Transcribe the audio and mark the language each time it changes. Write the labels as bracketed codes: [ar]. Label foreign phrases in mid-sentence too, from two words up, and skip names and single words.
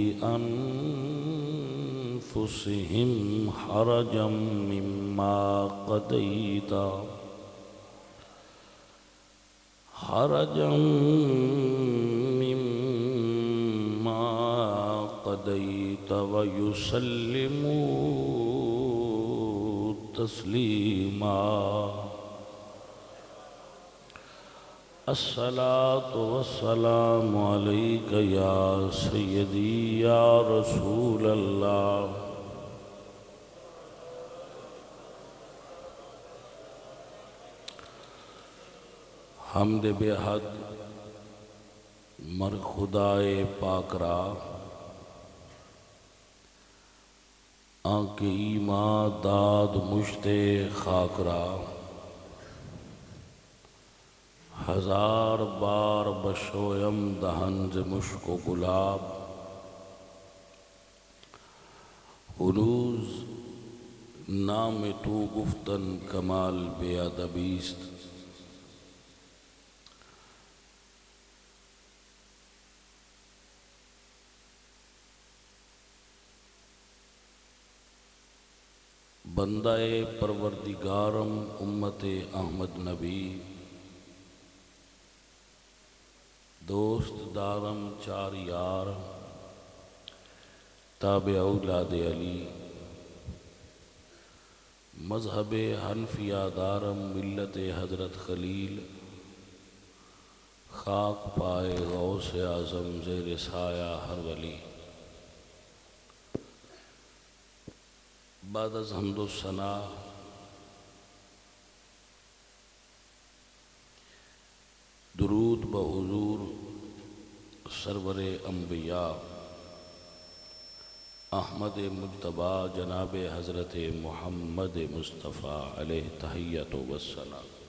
[ar] أنفسهم حرجا مما قضيت ويسلموا تسليما. الصلاة والسلام عليك يا سيدي يا رسول الله. [fa] حمد بے حد مر خدائے پاک را آنکھ ایمان داد مشت خاک را ہزار بار بشویم دہن ز مشک و گلاب ہنوز نام تو گفتن کمال بے ادبیست. بندہ پروردگارم امت احمد نبی دوست دارم چار یار تابع اولاد علی مذہب حنفیہ دارم ملت حضرت خلیل خاک پائے غوث اعظم زیر سایہ ہر ولی. [ur] بعد از حمد و ثنا درود بحضور سرور انبیاء احمد مجتبی جناب حضرت محمد مصطفیٰ علیہ تحیت و السلام.